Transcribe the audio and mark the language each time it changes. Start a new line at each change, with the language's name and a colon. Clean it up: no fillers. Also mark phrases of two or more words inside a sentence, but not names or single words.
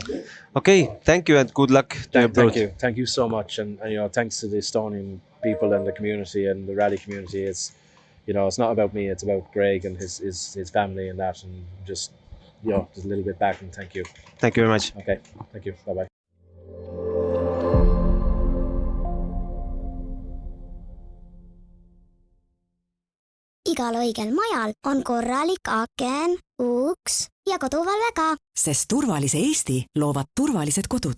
English: Okay, thank you and good luck. Thank you so much, and you know, thanks to the Estonian people and the community and the rally community. It's, you know, it's not about me. It's about Greg and his family and that, and just, you know, just a little bit back. And thank you. Thank you very much. Okay, thank you. Bye bye.
Estonian: Igal õigel majal on korralik aken, uks ja koduvalve ka. Sest turvalise Eesti loovad turvalised kodud.